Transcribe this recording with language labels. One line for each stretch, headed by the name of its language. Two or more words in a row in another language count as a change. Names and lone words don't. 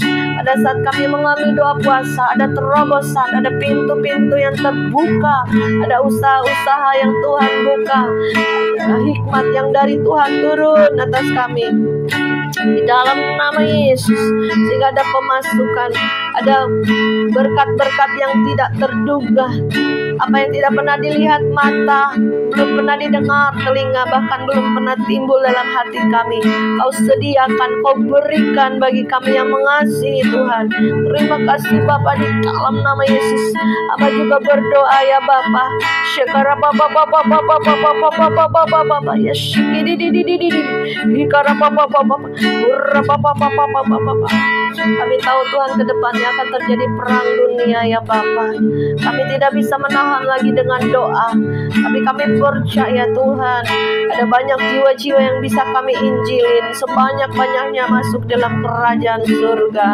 Indonesian: Pada saat kami mengambil doa puasa, ada terobosan, ada pintu-pintu yang terbuka, ada usaha-usaha yang Tuhan buka, ada hikmat yang dari Tuhan turun atas kami di dalam nama Yesus, sehingga ada pemasukan, ada berkat-berkat yang tidak terduga, apa yang tidak pernah dilihat mata, belum pernah didengar telinga, bahkan belum pernah timbul dalam hati kami. Kau sediakan, Kau berikan bagi kami yang mengasihi Tuhan. Terima kasih Bapa, di dalam nama Yesus. Amba juga berdoa ya Bapa, Shekara Bapa Bapa Bapa Bapa Bapa Bapa Bapa ya Shikidi di Hikara Bapa Bapa Bapa Bapa Bapa. Kami tahu Tuhan kedepannya akan terjadi perang dunia ya Bapa. Kami tidak bisa menahan lagi dengan doa, tapi kami percaya Tuhan, ada banyak jiwa-jiwa yang bisa kami injilin, sebanyak-banyaknya masuk dalam kerajaan surga.